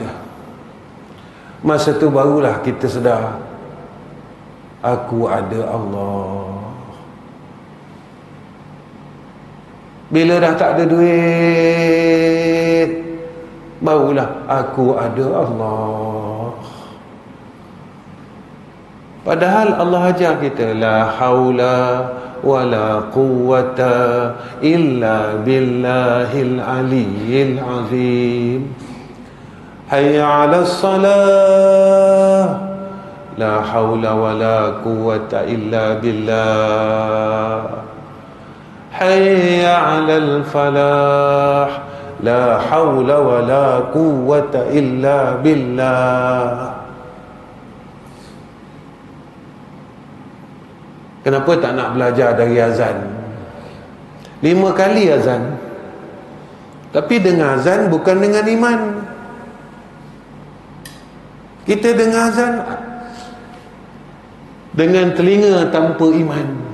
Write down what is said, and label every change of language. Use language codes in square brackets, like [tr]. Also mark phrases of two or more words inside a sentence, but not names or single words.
[ms] Masa tu barulah kita sedar, aku ada Allah. Bila dah tak ada duit, barulah aku ada Allah. Padahal Allah ajar kita, [ar] لا حول ولا قوة إلا بالله العلي العظيم. حي على الصلاة، لا حول ولا قوة إلا بالله. حي على الفلاح، لا حول ولا قوة إلا بالله. [ms] Kenapa tak nak belajar dari azan? 5 kali azan. Tapi dengar azan bukan dengan iman. Kita dengar azan dengan telinga tanpa iman.